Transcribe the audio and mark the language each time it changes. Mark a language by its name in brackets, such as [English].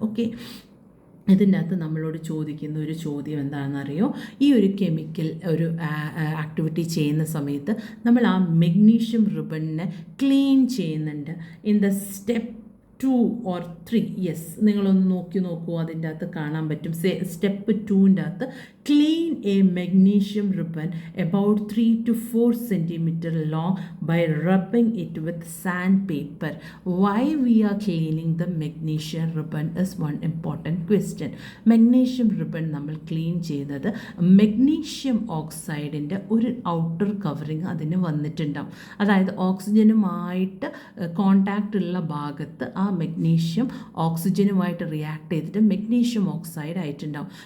[Malayalam] Okay, ഇതിൻ്റെ അകത്ത് നമ്മളോട് ചോദിക്കുന്ന ഒരു ചോദ്യം എന്താണെന്നറിയോ? ഈ ഒരു കെമിക്കൽ ഒരു ആക്ടിവിറ്റി ചെയ്യുന്ന സമയത്ത് നമ്മൾ ആ മെഗ്നീഷ്യം റിബണിനെ ക്ലീൻ ചെയ്യുന്നുണ്ട്. [English] in the step 2 or 3, [Malayalam] yes, നിങ്ങളൊന്ന് നോക്കൂ, അതിൻ്റെ അകത്ത് കാണാൻ പറ്റും. സ്റ്റെപ്പ് 2ൻ്റെ അകത്ത് [English] Clean a magnesium ribbon about 3 to 4 centimeter long by rubbing it with sandpaper. Why we are cleaning the magnesium ribbon is one important question. [Malayalam] Magnesium ribbon നമ്മൾ clean ചെയ്യുന്നത് magnesium ഓക്സൈഡിൻ്റെ ഒരു ഔട്ടർ കവറിങ് അതിന് വന്നിട്ടുണ്ടാവും. അതായത് ഓക്സിജനുമായിട്ട് contact ഉള്ള ഭാഗത്ത് ആ magnesium ഓക്സിജനുമായിട്ട് react ചെയ്തിട്ട് മെഗ്നീഷ്യം ഓക്സൈഡ് ആയിട്ടുണ്ടാവും.